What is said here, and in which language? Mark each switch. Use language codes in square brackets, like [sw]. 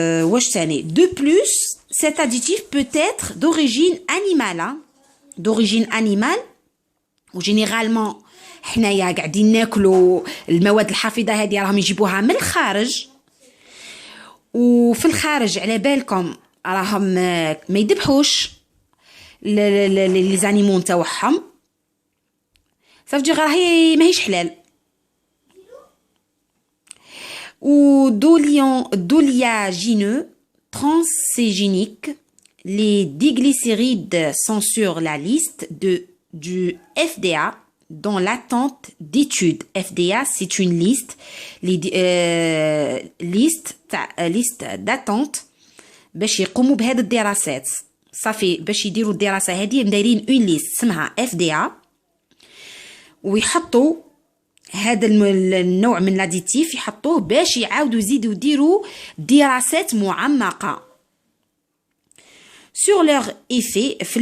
[ar] واش ثاني دو بلوس [fr] cet additif peut être d'origine animale [ar] و généralement حنايا قاعدين ناكلوا المواد الحافظه هذه راهم يجيبوها من الخارج، وفي الخارج على بالكم راهم ما يذبحوش لي زانيمون تاعهم صافي راهي ماهيش حلال. [fr] و d'oléagineux transgéniques, les diglycérides sont sur la liste du FDA dans l'attente d'études. FDA, c'est une liste, liste d'attente [ar] باش يقوموا بهذه الدراسات. صافي باش يديروا الدراسه هذه مدايرين اون ليست اسمها FDA ويحطوا هذا النوع من الاديتيف يحطوه باش يعاودوا يزيدوا يديروا دراسات معمقه [fr] sur leur effet